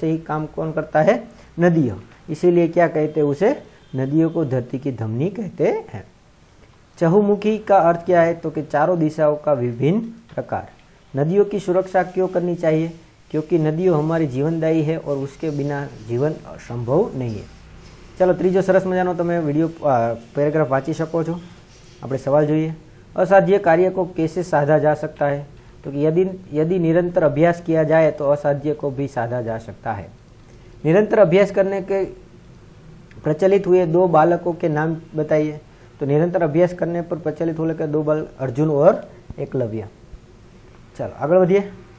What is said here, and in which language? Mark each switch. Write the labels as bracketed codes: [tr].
[hi] ऐसे ही काम कौन करता है? नदियाँ। इसीलिए क्या कहते हैं उसे? नदियों को धरती की धमनी कहते हैं। चहुमुखी का अर्थ क्या है? तो कि चारों दिशाओं का विभिन्न प्रकार। नदियों की सुरक्षा क्यों करनी चाहिए? क्योंकि नदियों हमारी जीवनदायी है और उसके बिना जीवन संभव नहीं है। [gu] चलो ત્રીજો સરસ મજાનો તમે વિડીયો પેરેગ્રાફ વાંચી શકો છો। આપણે સવાલ જોઈએ। [hi] असाध्य कार्य को कैसे साधा जा सकता है? तो कि यदि निरंतर अभ्यास किया जाए तो असाध्य को भी साधा जा सकता है। निरंतर अभ्यास करने के प्रचलित हुए 2 बालकों के नाम बताइए। तो निरंतर अभ्यास करने पर प्रचलित होने के 2 बालक अर्जुन और एकलव्य। चलो आगे बढ़िए।